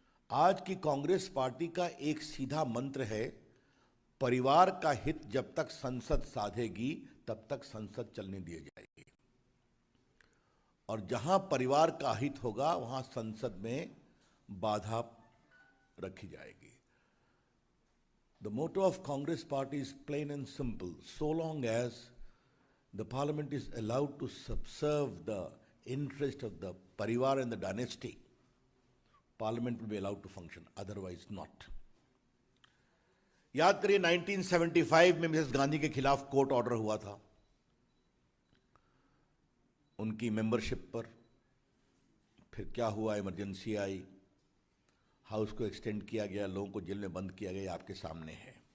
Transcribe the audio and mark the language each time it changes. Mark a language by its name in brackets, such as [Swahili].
[Hindi] आज की कांग्रेस पार्टी का एक सीधा मंत्र है, परिवार का हित जब तक संसद साधेगी तब तक संसद चलने दी जाएगी, और जहां परिवार का हित होगा वहां संसद में बाधा रखी जाएगी। [English] The motto of Congress party is plain and simple. So long as the parliament is allowed to subserve the interest of the parivar and the dynasty, parliament will be allowed to function, otherwise not. [Hindi] याद करिए 1975 में Mrs Gandhi के खिलाफ court order हुआ था उनकी membership पर। फिर क्या हुआ, इमरजेंसी आई, हाउस को एक्सटेंड किया गया, लोगों को जेल में बंद किया गया, आपके सामने है।